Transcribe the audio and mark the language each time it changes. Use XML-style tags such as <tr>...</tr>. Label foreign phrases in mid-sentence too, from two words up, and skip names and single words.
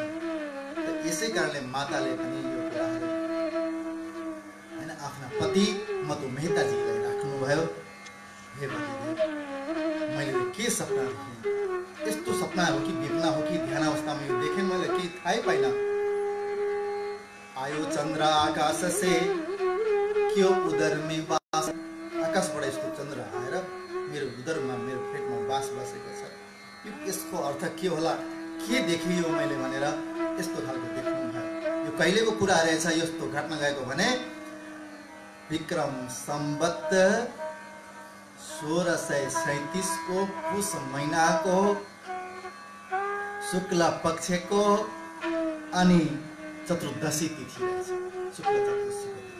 <ne>यसै कारणले माताले पनि यो कुराहरू हैन आफ्ना पति मतो मेहताजीलाई राख्नुभयो। हे पतिदेव, मैले के सपना देखेँ, यस्तो सपना हो कि विपना हो कि ध्यान अवस्थामा यो देखेँ, मैले केही थाहै पाइन।</ne> <hi>आयो चन्द्र आकाश से क्यों उदर में बास,</hi> <ne>आकाशबाट यस्तो चन्द्र आएर मेरो उदरमा, मेरो पेटमा बास बसेको छ। यसको अर्थ के होला, के देखेँ यो मैले भनेर यस्तो खालको देख्नु भयो। यो कहिलेको कुरा रहेछ, यस्तो घट्न गएको भने विक्रम सम्वत 1637 को पुष महिनाको शुक्ल पक्षको अनि चतुर्दशी तिथि रहेछ, शुक्ल चतुर्दशीको दिन।</ne>